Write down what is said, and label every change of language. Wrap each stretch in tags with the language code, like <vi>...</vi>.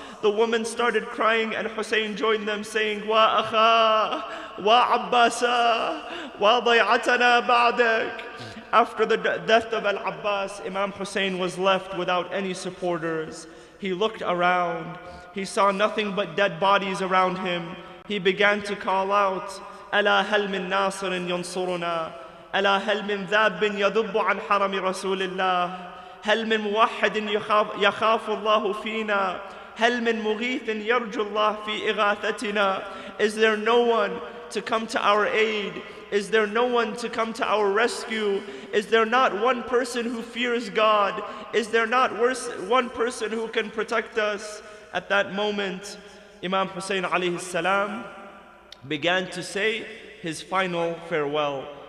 <en>The woman started crying, and Hussein joined them, saying,</en> <ar>"Wa akha, wa Abbasa, wa day'atana ba'dak."</ar> <en>After the death of Al-Abbas, Imam Hussein was left without any supporters. He looked around. He saw nothing but dead bodies around him. He began to call out,</en> <ar>ألا هل من ناصر ينصرنا ألا هل من ذاب يذب عن حرم رسول الله هل من موحد يخاف الله فينا هل من مغيث يرجو الله في إغاثتنا.</ar> <en>Is there no one to come to our aid? Is there no one to come to our rescue? Is there not one person who fears God? Is there not one person who can protect us? At that moment, Imam Hussein alayhi salam began to say his final farewell.</en>